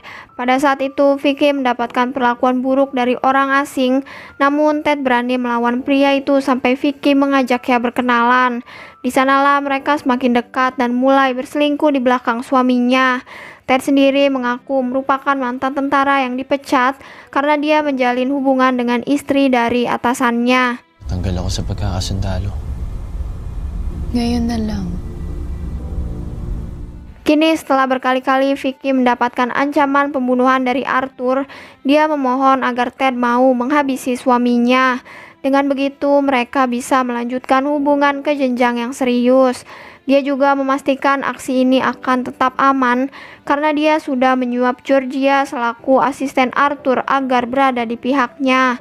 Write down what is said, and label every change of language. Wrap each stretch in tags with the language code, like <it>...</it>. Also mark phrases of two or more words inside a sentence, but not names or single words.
<id>Pada saat itu, Vicky mendapatkan perlakuan buruk dari orang asing, namun Ted berani melawan pria itu sampai Vicky mengajaknya berkenalan. Di sanalah mereka semakin dekat dan mulai berselingkuh di belakang suaminya. Ted sendiri mengaku merupakan mantan tentara yang dipecat karena dia menjalin hubungan dengan istri dari atasannya.</id> <tl>Tanggal ako sa pagkakasundalo. Ngayon na lang.</tl> <id>Kini setelah berkali-kali Vicky mendapatkan ancaman pembunuhan dari Arthur, dia memohon agar Ted mau menghabisi suaminya. Dengan begitu mereka bisa melanjutkan hubungan ke jenjang yang serius. Dia juga memastikan aksi ini akan tetap aman karena dia sudah menyuap Georgia selaku asisten Arthur agar berada di pihaknya.</id>